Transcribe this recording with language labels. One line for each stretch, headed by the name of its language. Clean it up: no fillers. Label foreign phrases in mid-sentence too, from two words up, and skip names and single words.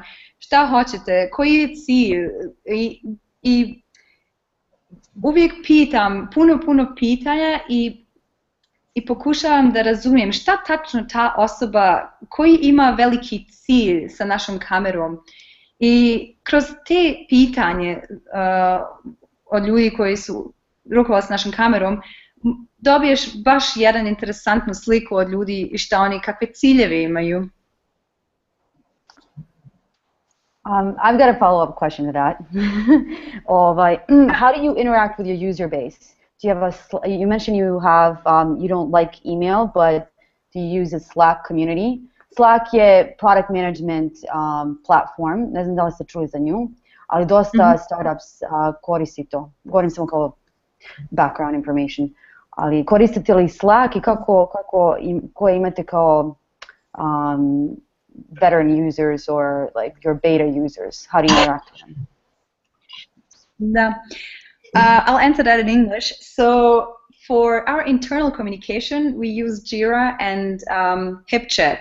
Bosnian: Šta hoćete, koji je cilj i uvijek pitam puno pitanja i pokušavam da razumijem šta tačno ta osoba, koji ima veliki cilj sa našom kamerom. I kroz te pitanje od ljudi koji su rukovali s našom kamerom, dobiješ baš jedan interesantnu sliku od ljudi i šta oni, kakve ciljeve imaju.
English: I've got a follow-up question to that. How do you interact with your user base? Do you have you mentioned you have, you don't like email, but do you use a Slack community?
Bosnian: Slack je
English: product management platform,
Bosnian: ne znam da li ste čuli za nju, ali dosta startups koristi to. Govorim samo kao
English: background information.
Bosnian: Ali koristite li Slack i koje imate kao
English: veteran users or like your beta users? How do you interact with them?
Bosnian: Da.
English: I'll answer that in English. So for our internal communication, we use Jira and HipChat.